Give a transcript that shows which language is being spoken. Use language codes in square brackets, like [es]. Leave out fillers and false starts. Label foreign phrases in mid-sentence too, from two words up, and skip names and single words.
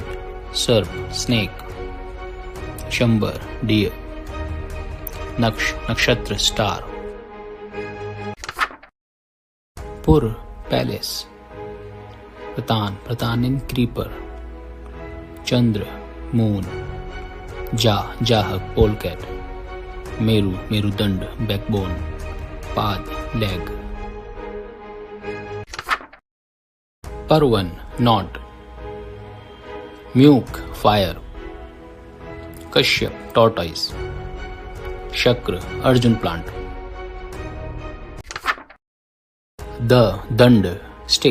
[en] Serp, snake. Shambar, deer. Nakshatra, star. Pur, palace. Pratan, creeper. Chandra, moon. Jahak, polecat. Merudand, backbone. Pad, leg. Parvan, knot. Myuk, fire. Kashyap, tortoise. Shakra, Arjun plant. Dand, stick.